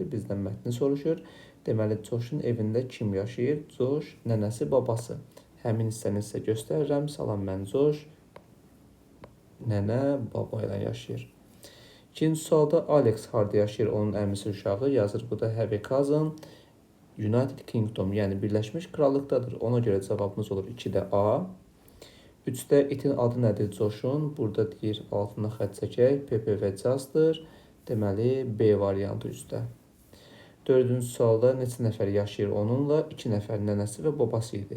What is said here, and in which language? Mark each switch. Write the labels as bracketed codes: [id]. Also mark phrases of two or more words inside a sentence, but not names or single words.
[az] Bizdən mətni soruşur. Deməli, Coşun evində kim yaşayır? Coş, nənəsi, babası. Həmin hissəni sizə göstərirəm. Salam, mən Coş. Nənə, baba ilə yaşayır. İkinci sualda Alex harda yaşayır? Onun əmisi uşağı yazır. Bu da [en] have a cousin. [az] United Kingdom, yəni Birləşmiş Krallıqdadır. Ona görə cavabımız olur 2-də A. 3-də itin adı nədir Coşun? Burada deyir, altına xətt çəkək. Pepe və Casdır. Deməli, B variantı üstdə. 4-cü sualda neçə nəfər yaşayır onunla? 2 nəfər nənəsi və babası idi.